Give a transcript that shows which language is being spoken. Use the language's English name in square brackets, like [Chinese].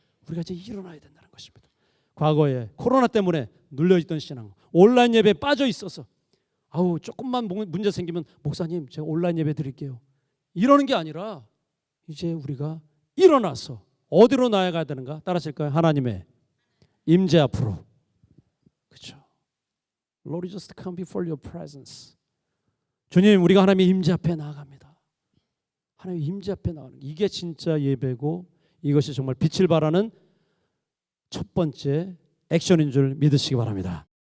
[Korean] 우리가 이제 일어나야 된다는 것입니다. 과거에 코로나 때문에 눌려있던 신앙, 온라인 예배에 빠져 있어서 조금만 문제 생기면 목사님 제가 온라인 예배 드릴게요, 이러는 게 아니라 이제 우리가 일어나서 어디로 나아가야 되는가? 따라하실까요? 하나님의 임재 앞으로. 그렇죠. [English] Lord, we just come before your presence. [Korean] 주님, 우리가 하나님의 임재 앞에 나아갑니다. 하나님의 임재 앞에 나가는 이게 진짜 예배고 이것이 정말 빛을 발하는 첫 번째 액션인 줄 믿으시기 바랍니다.